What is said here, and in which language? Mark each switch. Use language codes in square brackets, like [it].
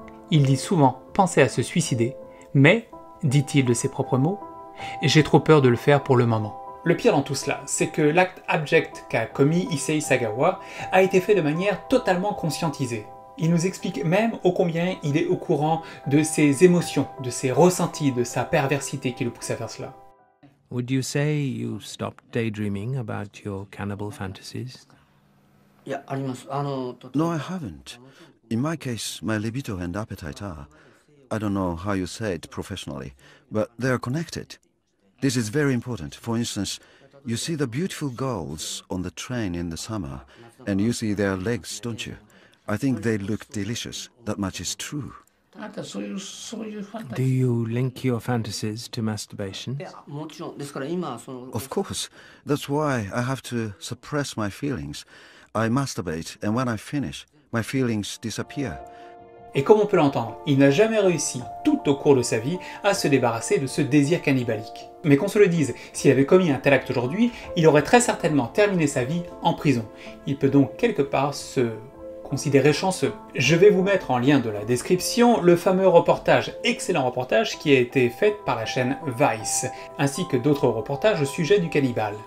[fr] Il dit souvent penser à se suicider, mais, dit-il de ses propres mots, « j'ai trop peur de le faire pour le moment ». Le pire dans tout cela, c'est que l'acte abject qu'a commis Issei Sagawa a été fait de manière totalement conscientisée. Il nous explique même ô combien il est au courant de ses émotions, de ses ressentis, de sa perversité qui le pousse à faire cela. [en] Would you say you stopped daydreaming about your cannibal fantasies? No, I haven't. In my case, my libido and appetite are, I don't know how you say it professionally, but they are connected. This is very important. For instance, you see the beautiful girls on the train in the summer, and you see their legs, don't you? I think they look delicious. That much is true. Do you link your fantasies to masturbation? Of course. That's why I have to suppress my feelings. I masturbate, and when I finish, my feelings disappear. [fr] Et comme on peut l'entendre, il n'a jamais réussi, tout au cours de sa vie, à se débarrasser de ce désir cannibalique. Mais qu'on se le dise, s'il avait commis un tel acte aujourd'hui, il aurait très certainement terminé sa vie en prison. Il peut donc quelque part se considéré chanceux. Je vais vous mettre en lien de la description le fameux reportage, excellent reportage qui a été fait par la chaîne Vice, ainsi que d'autres reportages au sujet du cannibale.